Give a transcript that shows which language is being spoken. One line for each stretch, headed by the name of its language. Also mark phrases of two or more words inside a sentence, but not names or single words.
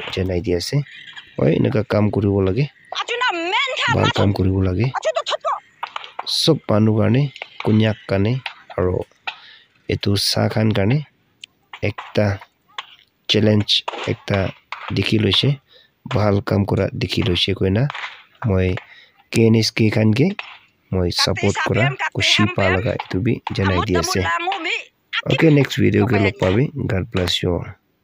Naga Pidgin: janai di ase oi enaga kam kuribo lage bhal kam kuribo lage sob manu karne kunyak kane aro itu sa khan karne ekta challenge ekta dikhi loise bhal kam kura dikhi loise koina moi KNSK khan ke moi support kura kushipa laga itu bi janai di ase okay
English: next video
Naga Pidgin: ke log pabi
English: God bless you all